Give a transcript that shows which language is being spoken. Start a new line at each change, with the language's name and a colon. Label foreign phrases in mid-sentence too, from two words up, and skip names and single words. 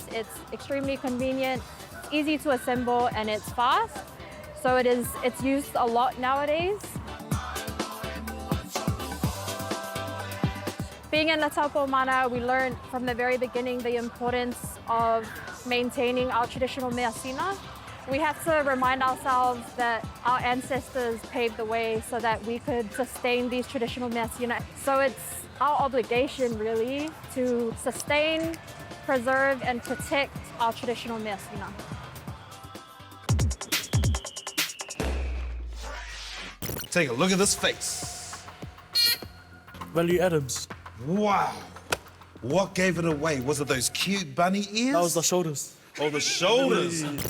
English: It's extremely convenient, easy to assemble, and it's fast. So it's used a lot nowadays. Being in the
Samoan: taupo mana,
English: we learned from the very beginning the importance of maintaining our traditional mea sina. We have to remind ourselves that our ancestors paved the way so that we could sustain these traditional mea sina. So it's our obligation, really, to sustain, preserve, and protect our traditional mea sina. Take a look at this face. Value Adams. Wow. What gave it away? Was it those cute bunny ears? That was the shoulders. Oh, the shoulders.